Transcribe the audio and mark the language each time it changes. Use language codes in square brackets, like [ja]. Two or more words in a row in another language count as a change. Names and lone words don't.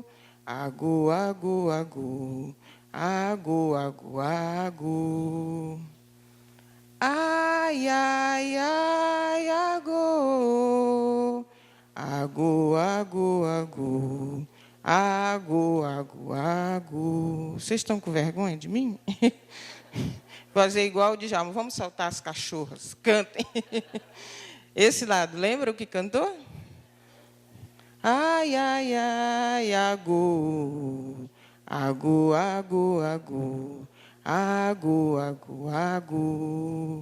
[yo] Agô, agô, agô. Agô, agô, agô. Ai, ai, ai, agô. Agu, agu, agu. Agu, agu, agu. [pt] Vocês estão com vergonha de mim? Fazer igual o Djalma. Vamos soltar as cachorras. Cantem. Esse lado, lembra o que cantou? Ai, ai, ai, [yo] agu. Agu, agu, agu. Agu, agu, agu.